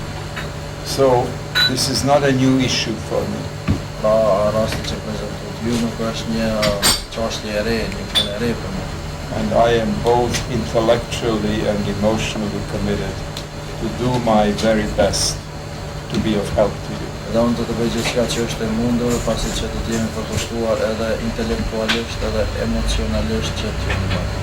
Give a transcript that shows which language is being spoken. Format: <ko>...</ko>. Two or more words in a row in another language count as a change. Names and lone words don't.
<en>So this is not a new issue for me.</en> <sq>Pra rasti që prezantohet ju nuk është një çështje e re, një punë e re për mua.</sq> <en>And I am both intellectually and emotionally committed to do my very best to be of help to you.</en> <sq>Dhe unë do të bëj gjithçka që është e mundur pasi që të jemi përkushtuar edhe intelektualisht edhe emocionalisht që të jemi bashkë.</sq>